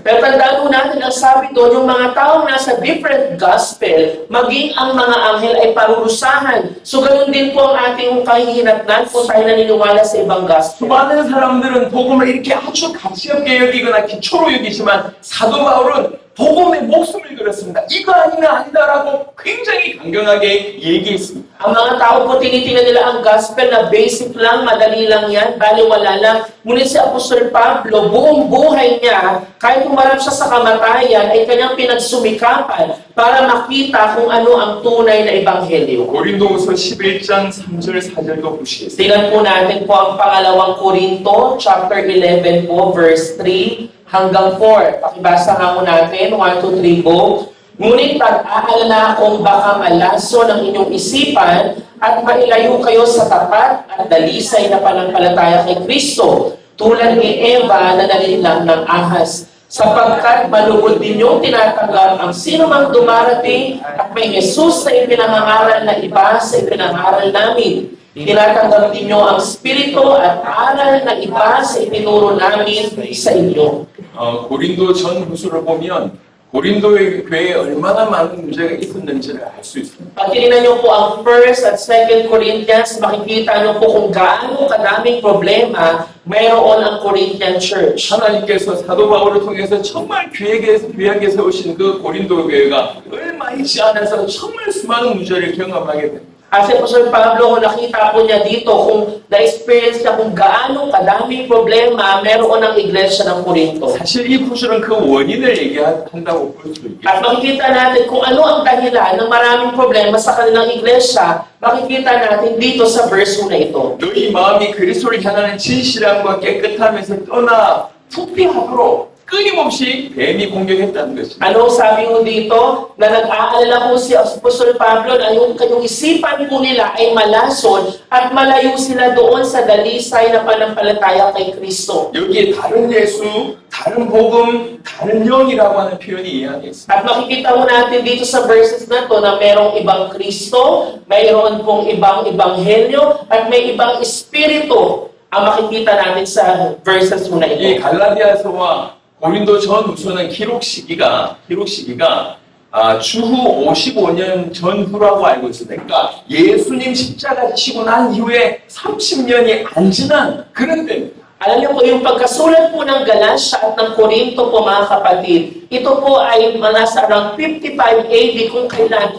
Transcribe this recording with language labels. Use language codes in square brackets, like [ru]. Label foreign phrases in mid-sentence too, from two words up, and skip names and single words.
[tl] Pero tandaan po natin, ang sabi doon, yung mga taong nasa [en] different gospel, [tl] maging ang mga anghel ay parurusahan. So ganun din po ang ating kahihinatnan kung tayo naniniwala sa ibang gospel. [ko] 많은 사람들은 복음을 이렇게 아주 가치 없게 여기거나 기초로 여기지만 사도 바울은 복음의 목숨을 걸었습니다. 이거 아니면 아니다라고 굉장히 강경하게 얘기했습니다. [tl] Ang mga tao po, tinitingnan nila ang gospel na basic lang, madali lang yan, baliwala lang. Ngunit si Apostol Pablo, buong buhay niya, kahit humarap siya sa kamatayan, ay kanyang pinagsumikapan para makita kung ano ang tunay na ebanghelyo. [ko] 고린도후서 11장 3절 4절도 보시겠습니다. [tl] Tingnan po natin po ang pangalawang Korinto, chapter 11 po, verse 3 hanggang 4. Pakibasa nga po natin, 1, 2, 3, go. Ngunit pag-aalala akong baka malaso ng inyong isipan at mailayo kayo sa tapat at dalisay na panampalataya kay Kristo, tulad ni Eva na nalinlang ng ahas. Sapagkat malugod ninyong tinatanggap ang sino mang dumarating at may Jesus na ipinangangaral na iba sa ipinangaral namin. Tinatanggap ninyo ang spirito at aral na iba sa itinuro namin sa inyo. [ko] 고린도 전후서를 보면 고린도의 교회에 얼마나 많은 문제가 있었는지를 알 수 있습니다. [tl] Pag tinignan niyo po ang 1st at 2nd Corinthians, makikita niyo po kung gaano kadaming problema mayroon ang Corinthian church. [ko] 하나님께서 사도 바울을 통해서 정말 귀하게 세우신 그 고린도 교회가 얼마 있지 않아서 정말 수많은 문제를 경험하게 됩니다. [tl] At si Apostol Pablo, kung nakita po niya dito, kung na-experience niya kung gaano kadaming problema meron ang iglesia ng Corinto. [ko] 사실 이 구절은 그 원인을 얘기한다고 볼 수 있겠습니다. [tl] At makikita natin kung ano ang dahilan ng maraming problema sa kanilang iglesia, makikita natin dito sa verse na ito. [ko] 너희 마음이 그리스도를 향하는 진실함과 깨끗함에서 떠나 부패하도록 끊임없이 뱀이 공격했다는 것입니다. [tl] Ano sabi mo dito? Na nag-aalala po si Apostol Pablo na yung isipan po nila ay malason at malayo sila doon sa dalisay na panampalataya kay Kristo. [ko] 여기에 다른 예수, 다른 복음, 다른 영이라고 하는 표현이 이해하겠습니다. [tl] At makikita mo natin dito sa verses na to na merong ibang Kristo, mayroon pong ibang ebanghelyo, at may ibang espiritu ang makikita natin sa verses na 이 ito. [ko] 갈라디아서와 고린도 전후서는 기록 시기가 주후 55년 전후라고 알고 있습니다. 그러니까 예수님 십자가 지시고 난 이후에 30년이 안 지난 그런 때입니다. [tl] Alam niyo po, yung pagkasulat po ng Galatia at ng Korinto po mga kapatid, ito po ay nasa around 55 AD kung kailan.